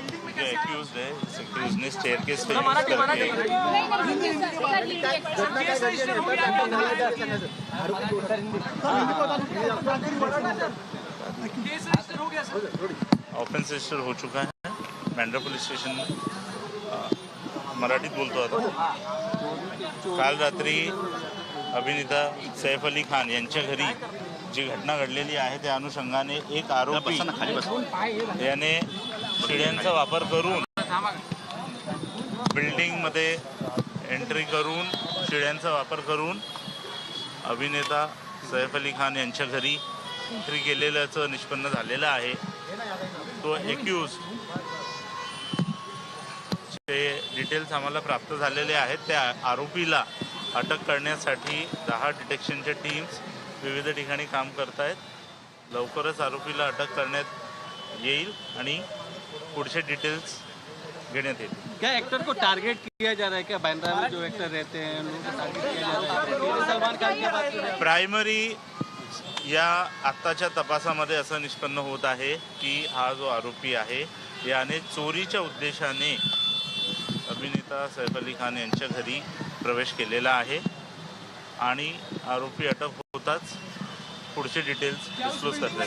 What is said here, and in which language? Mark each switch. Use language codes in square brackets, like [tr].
[hi] जो एक्यूज्ड है, इस एक्यूज्ड ने स्टेयरकेस का यूज करके ऑफेंस रजिस्टर हो चुका है मेंढरा पुलिस स्टेशन में। [mr] मराठीत बोलतो आता। काल रात्री अभिनेता सैफ अली खान यांच्या घरी जी घटना घडलेली आहे त्या अनुषंगाने एक आरोपी याने शिड्यांचा वापर करून बिल्डिंगमध्ये एंट्री करून शिड्यांचा वापर करून अभिनेता सैफ अली खान यांच्या घरी एंट्री केलेल्याचं निष्पन्न झालेलं आहे। तो एक्यूज चे डिटेल्स आम्हाला प्राप्त झालेले आहेत। त्या आरोपीला अटक करण्यासाठी 10 डिटेक्शनच्या टीम्स विविध ठिकाणी काम करत आहेत। लवकरच आरोपीला अटक करण्यात येईल आणि पुढचे डिटेल्स घेण्यात येतील. [hi] क्या एक्टर को टारगेट किया जा रहा है? क्या बांद्रा में जो एक्टर रहते हैं उन लोगों को टारगेट किया जा रहा है? सलमान खान की बात करें, [mr] प्रायमरी या आत्ताच्या तपासामध्ये असं निष्पन्न होत आहे की हा जो आरोपी आहे याने चोरीच्या उद्देशाने अभिनेता सैफ अली खान यांच्या घरी प्रवेश केलेला आहे आणि आरोपी अटक होताच पुढचे डिटेल्स डिस्क्लोज करतात.